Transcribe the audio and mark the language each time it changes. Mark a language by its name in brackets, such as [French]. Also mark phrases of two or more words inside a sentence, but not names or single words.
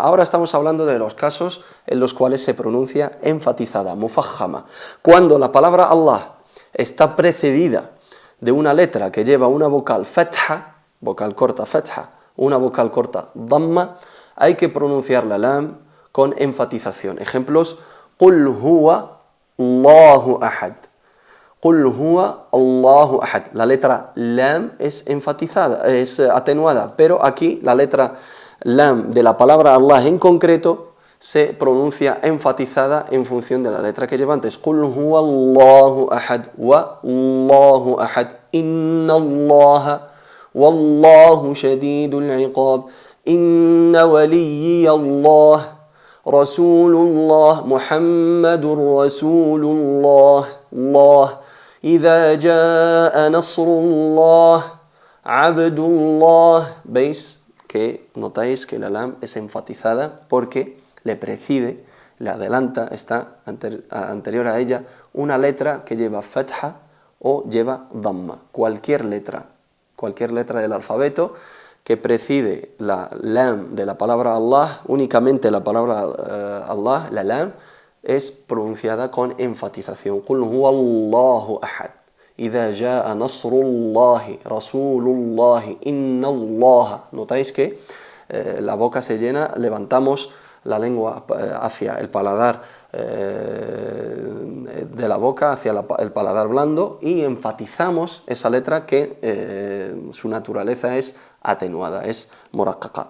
[Spanish] Ahora estamos hablando de los casos en los cuales se pronuncia enfatizada, mufajjama. Cuando la palabra Allah está precedida de una letra que lleva una vocal fatha, vocal corta fatha, una vocal corta damma, hay que pronunciar la lam con enfatización. Ejemplos: [Arabic] قل هو الله أحد. قل هو الله أحد. [Spanish] La letra lam es enfatizada, es atenuada, pero aquí la letra lam de la palabra Allah en concreto se pronuncia enfatizada en función de la letra que lleva antes. [Arabic] قل هو الله أحد والله أحد. إن الله والله شديد العقاب. إن ولي الله. رسول الله محمد رسول الله. Allah. إذا جاء نصر الله عبد الله. [Spanish] ¿Veis que notáis que la lam es enfatizada porque le precede, le adelanta, está anterior a ella una letra que lleva fatha o lleva damma? Cualquier letra del alfabeto que precede la lam de la palabra Allah, únicamente la palabra Allah, la lam, es pronunciada con enfatización. [Arabic] قل هو الله أحد. إذا جاء نصر الله، رسول الله، إن الله. [Spanish] Notáis que la boca se llena, levantamos la lengua hacia el paladar de la boca, hacia el paladar blando, y enfatizamos esa letra que su naturaleza es atenuada, es muraqqaqa.